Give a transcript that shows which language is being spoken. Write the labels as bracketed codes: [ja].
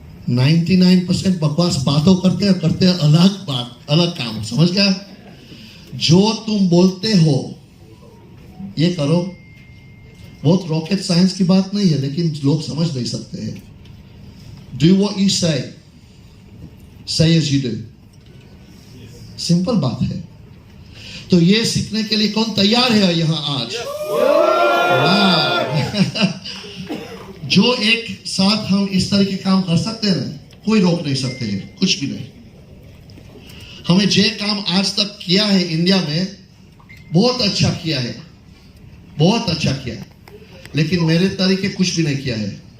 [hi] 99% बकवास बातों करते हैं अलग बात, अलग काम, समझ गया? जो तुम बोलते हो ये करो। बहुत रॉकेट साइंस की बात नहीं है, लेकिन लोग समझ नहीं सकते हैं। [en] Do what you say, say as you do। [hi] Simple बात है। तो ये सीखने के लिए कौन तैयार है यहां आज? जो एक साथ हम इस तरह के काम कर सकते हैं ना, कोई रोक नहीं सकते हैं, कुछ भी नहीं। हमें जो काम आज तक किया है इंडिया में बहुत अच्छा किया है, बहुत अच्छा किया है, लेकिन मेरे तरीके कुछ भी नहीं किया है।